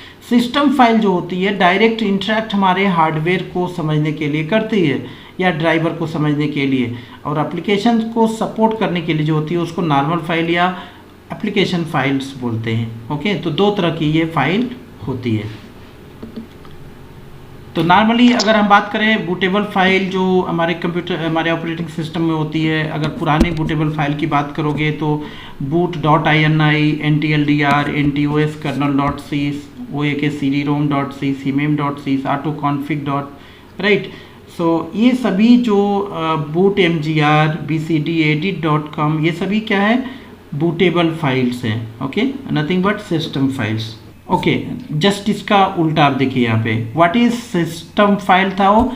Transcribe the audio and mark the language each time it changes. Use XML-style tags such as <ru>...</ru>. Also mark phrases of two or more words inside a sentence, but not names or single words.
<en>system file</en> <hi>जो होती है</hi> <en>direct interact</en> <hi>हमारे हार्डवेयर को समझने के लिए करती है या ड्राइवर को समझने के लिए, और एप्लीकेशन को सपोर्ट करने के लिए जो होती है उसको</hi> <en>normal file</en> <hi>या</hi> <en>application files</en> <hi>बोलते हैं। ओके, तो 2 तरह की ये फाइल होती है। तो नॉर्मली अगर हम बात करें</hi> <en>bootable file</en> <hi>जो हमारे कंप्यूटर हमारे</hi> <en>operating system</en> <hi>में होती है, अगर पुराने</hi> <en>bootable file</en> <hi>की बात करोगे तो boot.ini, ntldr, ntos, kernel.c, oak, cd-rom.c, cmem.c, autoconfig.</hi> <en>right, so</en> <hi>ये सभी जो boot mgr, bcd, edit.com, ये सभी क्या है,</hi> <en>bootable files</en> <hi>हैं।</hi> <en>okay, nothing but system files. Okay, just</en> <hi>इसका उल्टा आप देखिए यहाँ पे</hi> <en>what is system file</en> <hi>था वो।</hi>